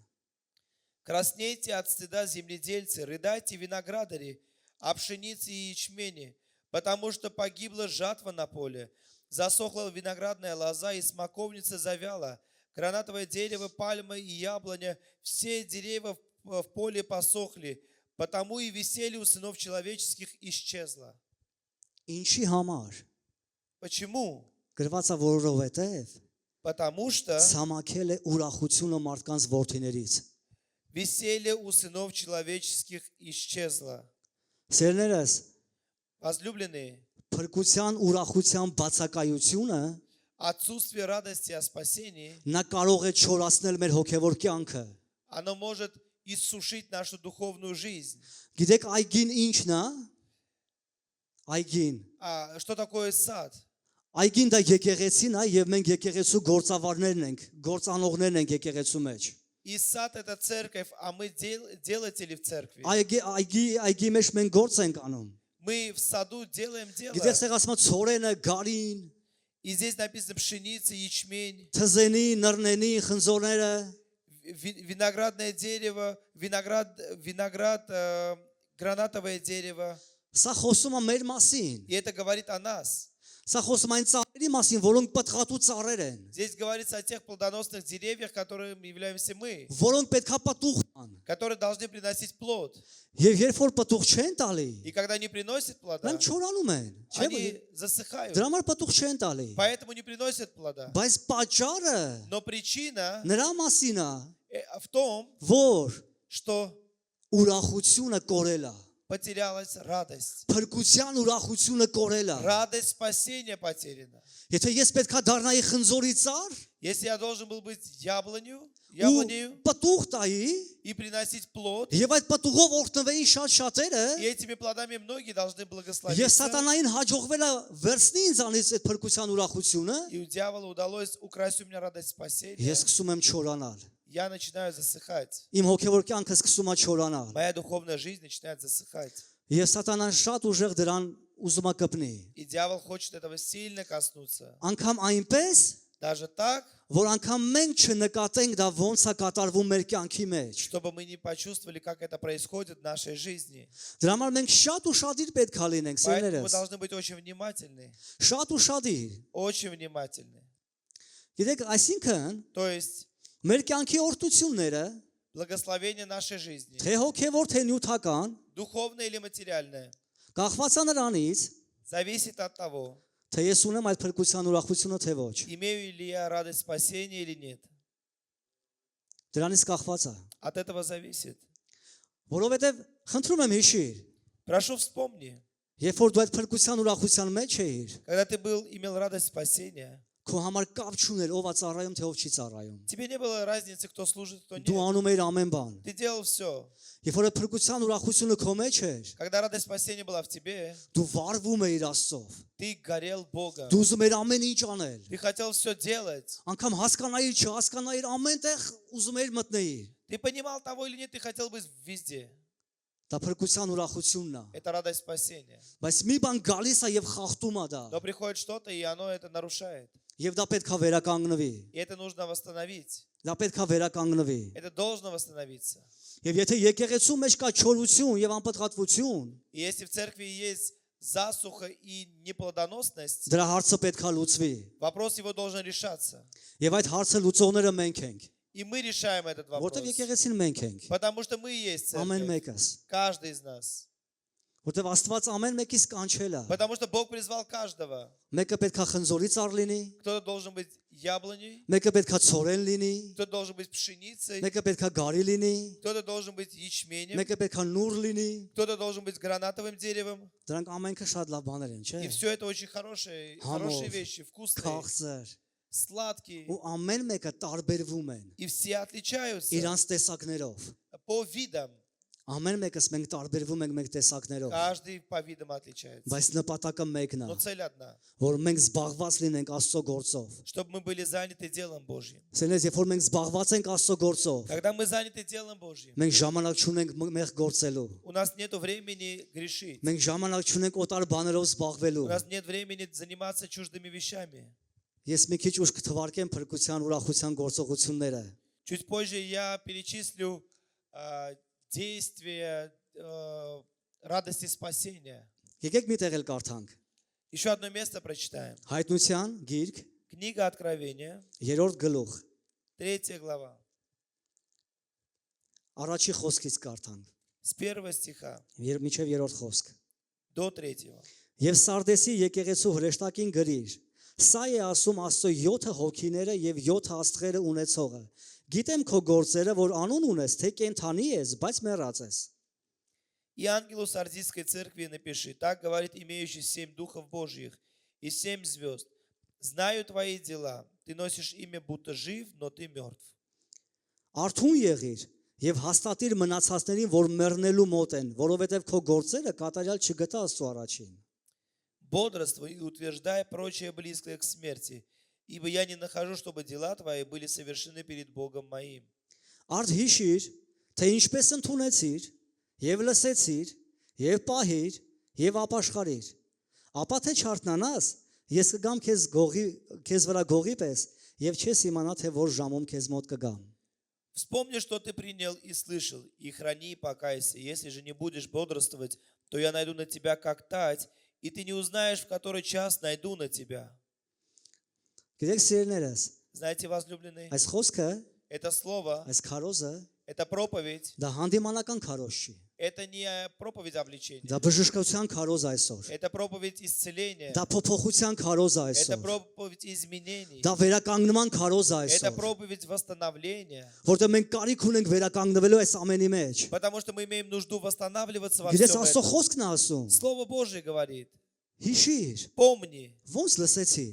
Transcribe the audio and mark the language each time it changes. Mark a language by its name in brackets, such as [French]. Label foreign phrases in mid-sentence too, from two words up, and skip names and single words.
[Russian] Краснейте от стыда, земледельцы, рыдайте, виноградари, о пшенице и ячмене, потому что погибла жатва на поле, засохла виноградная лоза и смоковница завяла, гранатовое дерево, пальма и яблоня, все деревья в поле посохли, потому и веселье у сынов человеческих исчезло. [Armenian] Ինչի համար։ [Russian] Почему? [Armenian] Գրված է որովհետեւ [Russian] Потому что [Armenian] ցամաքել է ուրախությունը մարդկանց որդիներից։ [Russian] веселье у сынов человеческих исчезло. [Armenian] Սերներս, [Russian] Возлюбленные, [Armenian] փրկության ուրախության բացակայությունը [Russian] отсутствие радости о спасении, [Armenian] նա կարող է չորացնել մեր հոգևոր կյանքը։ [Russian] оно может иссушить нашу духовную жизнь. [Armenian] Գիտեք այգին ինչն է։ Այգին։ [Russian] А что такое сад? [Armenian] Այգին դա եկեղեցին է եւ մենք եկեղեցու գործավարներն ենք, գործանողներն ենք եկեղեցու մեջ։ [Russian] И сад это церковь, а мы делатели в церкви. [Armenian] Այգի մեջ մենք գործ ենք անում։ [Russian] Мы в саду делаем дело. [Armenian] Գիտեք, սեղ ասում է ցորենը, գարին, [Russian] И здесь написано пшеница, ячмень, [Armenian] թզենի, նռնենի, խնձորները, [Russian] виноградное дерево, виноград, гранатовое дерево. [Armenian] սա խոսում է մեր մասին։ [Russian] И это говорит о нас. [Armenian] Սա խոսում է այն ծառերի մասին, որոնք պտղատու ծառեր են, [Russian] Здесь говорится о тех плодоносных деревьях, которыми являемся мы, [Armenian] որոնք պետքա պտուղ տան։ [Russian] которые должны приносить плод. [Armenian] Եվ երբ որ պտուղ չեն տալի, [Russian] И когда они приносят плода, [Armenian] նրանք չորանում են, չէ՞ [Russian] они [Armenian] որ [Russian] засыхают. [Armenian] դրա համար պտուղ չեն տալի։ [Russian] Поэтому не приносят плода. [Armenian] Բայց պատճառը [Russian] Но причина [Armenian] նրա մասին է, [Russian] в том, [Armenian] որ [Russian] что [Armenian] ուրախությունը կորել է։ [Russian] потерялась радость. [Armenian] Փրկության ուրախությունը կորել է։ [Russian] Радость спасения потеряна. [Armenian] Եթե ես պետքա դառնայի խնձորի ծառ, [Russian] Если я должен был быть яблонью [Armenian] ու պտուղ տայի, [Russian] и приносить плод, [Armenian] եւ այդ պտուղով օրտնվեին շատ շատերը, [Russian] и этими плодами многие должны [Armenian] եւ [Russian] благословиться, [Armenian] սատանային հաջողվել է վերցնի ինձանից այդ փրկության ուրախությունը, [Russian] и у дьявола удалось украсть у меня радость спасения, [Armenian] ես սկսում եմ չորանալ։ [Russian] я начинаю засыхать. [Armenian] Իմ հոգևոր կյանքը սկսում է չորանալ։ [Russian] Моя духовная жизнь начинает засыхать. [Armenian] Եվ սատանան շատ ուժեղ դրան ուզում է կպնի։ [Russian] И дьявол хочет этого сильно коснуться. [Armenian] Անկամ այնպես, [Russian] Даже так, [Armenian] որ անգամ մենք չնկատենք դա ոնց է կատարվում մեր կյանքի մեջ։ [Russian] чтобы мы не почувствовали, как это происходит в нашей жизни. [Armenian] Դրա համար մենք շատ ուշադիր պետք է լինենք, [Russian] Поэтому мы [Armenian] սերներս։ [Russian] должны быть очень внимательны. [Armenian] Շատ ուշադիր։ [Russian] Очень внимательны. [Armenian] Գիտեք, այսինքն [Russian] То есть [Armenian] մեր կյանքի օրհնությունները, [Russian] благословение нашей жизни, [Armenian] թե հոգևոր, թե նյութական, [Russian] духовное или материальное, [Armenian] կախված է նրանից, [Russian] зависит от того, [Armenian] թե ես ունեմ այդ փրկության ուրախությունը թե ոչ։ [Russian] имею ли я радость спасения или нет. [Armenian] Դրանից կախված է։ [Russian] От этого зависит. [Armenian] Որովհետև խնդրում եմ հիշիր, [Russian] Прошу, вспомни, [Armenian] երբ որ դու այդ փրկության ուրախության մեջ էիր, [Russian] когда ты имел радость спасения, [Armenian] քո համար կապ չուներ ով է ծառայում, թե ով չի ծառայում։ [Russian] тебе не было разницы, кто служит, кто [Armenian] Դու [Russian] нет. [Armenian] անում էիր ամեն բան։ [Russian] Ты делал все. [Armenian] Երբ որ այդ փրկության ուրախությունը քո մեջ էր, [Russian] Когда радость спасения была в тебе, [Armenian] դու վառվում էիր Աստծով։ [Russian] ты горел Богом. [Armenian] Դու ուզում էիր ամեն ինչ անել։ [Russian] Ты хотел все делать. [Armenian] Անկամ հասկանայիր, չհասկանայիր, ամենտեղ ուզում էիր մտնեիր։ [Russian] Ты понимал того или нет, ты хотел быть везде. [Armenian] Դա փրկության ուրախությունն է։ [Russian] Это радость спасения. [Armenian] Բայց մի բան գալիս է եւ խախտում է դա։ [Russian] Но приходит что-то, и оно это нарушает. [Armenian] Եվ դա պետք է վերականգնվի։ [Russian] И это нужно восстановить. [Armenian] Դա պետք է վերականգնվի։ [Russian] Это должно восстановиться. [Armenian] Եվ եթե եկեղեցու մեջ կա չորություն եւ անպտղատվություն, [Russian] И если в церкви есть засуха и неплодоносность, [Armenian] դրա հարցը պետք է լուծվի։ [Russian] вопрос его должен решаться. [Armenian] Եվ այդ հարցը լուծողները մենք ենք, [Russian] И мы решаем этот вопрос. [Armenian] որտեղ եկեղեցին մենք ենք, [Russian] Потому что мы и есть [Armenian] ամեն [Russian] церковь. [Armenian] մեկս, [Russian] Каждый из нас. [Armenian] որտեղ Աստված ամեն մեկից կանչել է։ [Russian] Потому что Бог призвал каждого. [Armenian] Մեկը պետք է խնձորի ծառ լինի, [Russian] Кто-то должен быть яблоней, [Armenian] մեկը պետք է ցորեն լինի, [Russian] кто-то должен быть пшеницей, [Armenian] մեկը պետք է գարի լինի, [Russian] кто-то должен быть ячменем, [Armenian] մեկը պետք է նուր լինի։ [Russian] кто-то должен быть гранатовым деревом. [Armenian] Դրանք ամենքը շատ լավ բաներ են, չէ՞։ [Russian] И все это очень хорошие [Armenian] Համով, [Russian] вещи, вкусные, [Armenian] Քաղցր, [Russian] сладкие. [Armenian] ու ամեն մեկը տարբերվում են [Russian] И все отличаются [Armenian] իրանց տեսակներով։ [Russian] по видам. [Armenian] Ամեն մեկս մենք տարբերվում ենք մենք տեսակներով, [Russian] Каждый по видам отличается. [Armenian] բայց նպատակը մեկն է, [Russian] Но цель одна. [Armenian] որ մենք զբաղված լինենք Աստծո գործով։ [Russian] Чтобы мы были заняты делом Божьим. [Armenian] Սենես, երբ որ մենք զբաղված ենք Աստծո գործով, [Russian] Когда мы заняты делом Божьим, [Armenian] մենք ժամանակ չունենք մեղ գործելու։ [Russian] у нас нет времени грешить. [Armenian] Մենք ժամանակ չունենք օտար բաներով զբաղվելու։ [Russian] У нас нет времени заниматься чуждыми вещами. [Armenian] Ես մի քիչ ուշ կթվարկեմ փրկության ուրախության գործողությունները։ [Russian] Чуть позже я перечислю действия радости спасения. [Armenian] Եկեք մի տեղ էլ կարդանք։ [Russian] Еще одно место прочитаем. [Armenian] Հայտնության գիրք [Russian] Книга Откровения, [Armenian] 3-րդ գլուխ, [Russian] 3 глава, [Armenian] առաջի խոսքից կարդանք, [Russian] с 1 стиха [Armenian] մինչև 3-րդ խոսք։ [Russian] до 3. [Armenian] Եվ Սարդեսի եկեղեցու հրեշտակին գրիր. Սա է ասում Աստծո 7 հոգիները եւ 7 աստղերը ունեցողը։ Գիտեմ քո գործերը, որ անուն ունես, թե կենթանի ես, բայց մեռած ես։ [Russian] И ангелу Сардийской церкви напиши, так говорит имеющий 7 духов Божьих и 7 звезд. Знаю твои дела, ты носишь имя, будто жив, но ты мертв. [Armenian] Արթուն եղիր եւ հաստատիր մնացածներին, որ մեռնելու մոտ են, որովհետեւ քո գործերը կատարյալ չգտա Աստծո առաջին։ [Russian] Бодрствуй и утверждай прочее близкое к смерти, ибо я не нахожу, чтобы дела твои были совершены перед Богом моим. [Armenian] Արդ հիշիր, թե ինչպես ընդունեցիր եւ լսեցիր եւ պահիր եւ ապաշխարիր։ Ապա թե չարթնանաս, ես կգամ քեզ վրա գողի պես եւ չես իմանա թե որ ժամում քեզ մոտ կգամ։ [Russian] Вспомни, что ты принял и слышал, и храни, и покайся. Если же не будешь бодрствовать, то я найду на тебя как тать, и ты не узнаешь, в который час найду на тебя. [Armenian] Գիտեք սիրելիներս, [Russian] Знаете, возлюбленные, [Armenian] այս խոսքը, [Russian] это слово, [Armenian] այս քարոզը [Russian] это проповедь, [Armenian] դա հանդիմանական քարոզ չի։ [Russian] это не проповедь о влечении, [Armenian] Դա բժշկության քարոզ այսօր։ [Russian] это проповедь исцеления, [Armenian] Դա փոփոխության քարոզ [Russian] это [Armenian] այսօր։ [Russian] проповедь изменений, [Armenian] Դա վերականգնման քարոզ [Russian] это [Armenian] այսօր։ [Russian] проповедь восстановления, [Armenian] Որտեղ մենք կարիք ունենք վերականգնվելու այս ամենի մեջ։ [Russian] потому что мы имеем нужду восстанавливаться во [Armenian] Գիտես [Russian] всем [Armenian] Աստծո [Russian] этом. [Armenian] խոսքն է ասում։ [Russian] Слово Божие говорит, [Armenian] Հիշիր, [Russian] помни, [Armenian] ոնց լսեցիր,